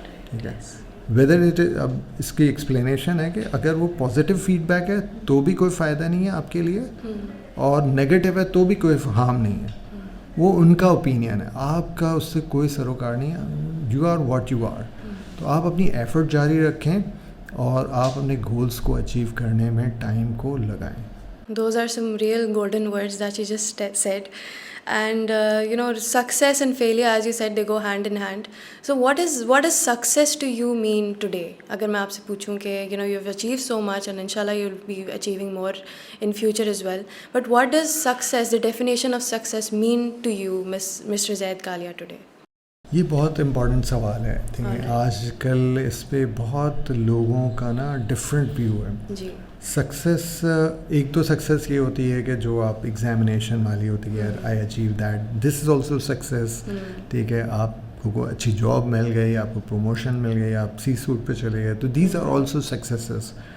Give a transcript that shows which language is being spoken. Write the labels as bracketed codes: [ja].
[ur] ٹھیک ہے, [en] whether it is, [ur] اب اس کی ایکسپلینیشن ہے کہ اگر وہ پازیٹیو فیڈ بیک ہے تو بھی کوئی فائدہ نہیں ہے آپ کے لیے, اور نیگیٹو ہے تو بھی کوئی ہارم نہیں ہے. وہ ان کا اوپینین ہے, آپ کا اس سے کوئی سروکار نہیں ہے. [en] You are what you are. [ur] تو آپ اپنی ایفرٹ جاری رکھیں اور آپ اپنے گولز کو اچیو کرنے میں ٹائم کو لگائیں. [en] Those are some real golden words that you just said. And success and failure, as you said, they go hand in hand. So what does success to you mean today? [ur] Agar main aapse puchhun ke [en] you've achieved so much and inshallah you'll be achieving more in future as well, but what does success, the definition of success, mean to you, Mr. Zaid Kalia, today? [ur] یہ بہت important سوال ہے. آج کل اس پہ بہت لوگوں کا نا ڈفرینٹ ویو ہے. جی, سکسیس, ایک تو سکسیس یہ ہوتی ہے کہ جو آپ ایگزامینیشن والی ہوتی ہے, [en] I achieve that, this is also success. [ur] ٹھیک ہے, آپ کو اچھی جاب مل گئی, آپ کو پروموشن مل گئی, آپ سی سوٹ پہ چلے گئے, تو [en] These are also successes.